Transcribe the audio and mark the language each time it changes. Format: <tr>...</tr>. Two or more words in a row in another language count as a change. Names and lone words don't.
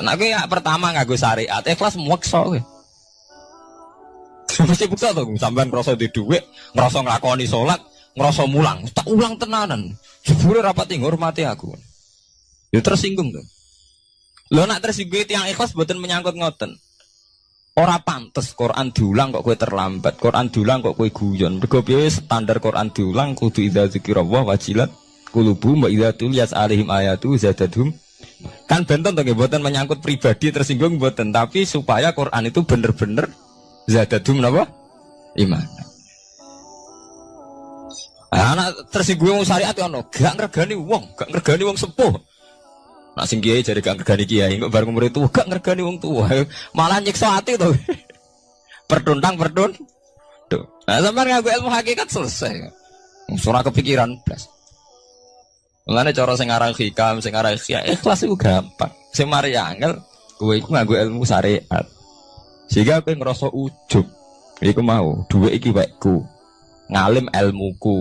<jv>Nah kowe ya pertama nganggo syariat, ikhlas meksa kowe. Mesti bukti to, sampean ngrasa di dhuwit, ngrasa nglakoni salat, ngrasa mulang, tak ulang tenanan. Jebule rapat ngurmati aku. Ya tersinggung to. Lho nak tersinggung tiyang ikhlas mboten menyangkut ngoten. Ora pantes Quran diulang kok kowe terlambat, Quran diulang kok kowe guyon. Mergo piye standar Quran diulang kudu</jv> <ar>إذا ذكر الله وجلت قلوبهم وإذا تليت عليهم آياته زادتهم.</ar> <jv>Kan benten to nggih mboten menyangkut pribadi tersinggung mboten, tapi supaya Quran itu bener-bener zadadhum napa? Iman. Anak tersinggung syariat ono, gak ngregani wong sepuh. Nak sing kiai jare gak ngregani kiai, kok bareng umur itu gak ngregani wong tua. Malah nyiksa ati to. Pertuntang. Tuh. Nah, sampeyan nganggo ilmu hakikat selesai. Ora kepikiran blas. Mulane cara sing aran hikam, sing aran ikhlas iku gampang. Sing mari angel kowe iku nganggo ilmu syariat. Sehingga kowe ngerasa ujub. Iku mau, dhuwit iki wekku. Ngalim ilmuku.</jv>